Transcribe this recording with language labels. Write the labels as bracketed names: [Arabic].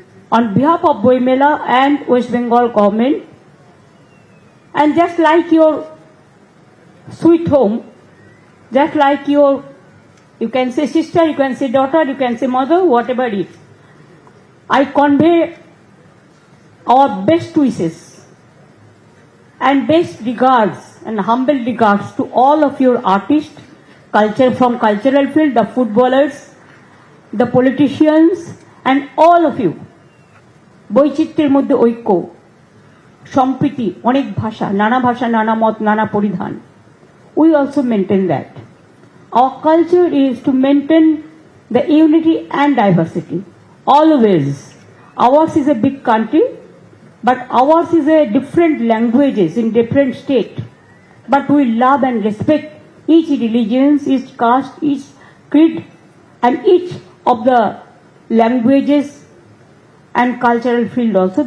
[English] On behalf of Boimela and West Bengal government, and just like your sweet home, just like your, you can say sister, you can say daughter, you can say mother, whatever it is, I convey our best wishes and best regards and humble regards to all of your artists, culture from cultural field, the footballers, the politicians, and all of you. [Bangla] বৈচিত্র্যের মধ্যে ঐক্য, সম্প্রীতি, অনেক ভাষা, নানা মত, নানা পরিধান। [English] We also maintain that. Our culture is to maintain the unity and diversity. Always. Ours is a big country, but ours is a different languages in different state. But we love and respect each religion, each caste, each creed, and each of the languages and cultural field also.